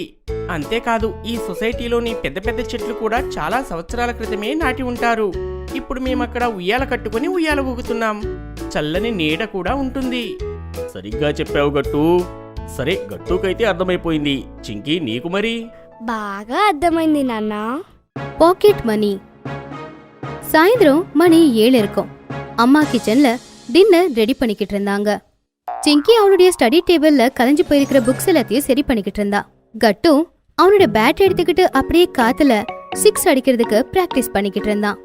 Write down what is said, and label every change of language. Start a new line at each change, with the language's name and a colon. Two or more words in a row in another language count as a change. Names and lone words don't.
Telugu: అంతేకాదు, ఈ సొసైటీలోని పెద్ద పెద్ద చెట్లు కూడా చాలా సంవత్సరాల క్రితమే నాటి ఉంటారు. ఇప్పుడు మేమక్కడ ఉయ్యాల కట్టుకుని ఉయ్యాల ఊగుతున్నాం. చల్లని నీడ కూడా ఉంటుంది. సరిగ్గా చెప్పావు గట్టు. సరే, గట్టుకైతే అర్థమైపోయింది. చింకీ, నీకు మరి? బాగా అర్థమైంది నాన్న.
English: pocket money.
Tamil: சாயந்தரம் மணி 7 இருக்கும். அம்மா கிச்சன்ல
English: dinner ready
Tamil: பண்ணிக்கிட்டு இருந்தாங்க. சிங்கி அவனுடைய
English: study table
Tamil: கலைஞ்சு போயிருக்கிற புக்ஸ் எல்லாத்தையும் சரி பண்ணிக்கிட்டு இருந்தா. கட்டு அவனோட பேட் எடுத்துக்கிட்டு அப்படியே காத்துல 6 அடிக்கிறதுக்கு பிராக்டிஸ் பண்ணிக்கிட்டு இருந்தான்.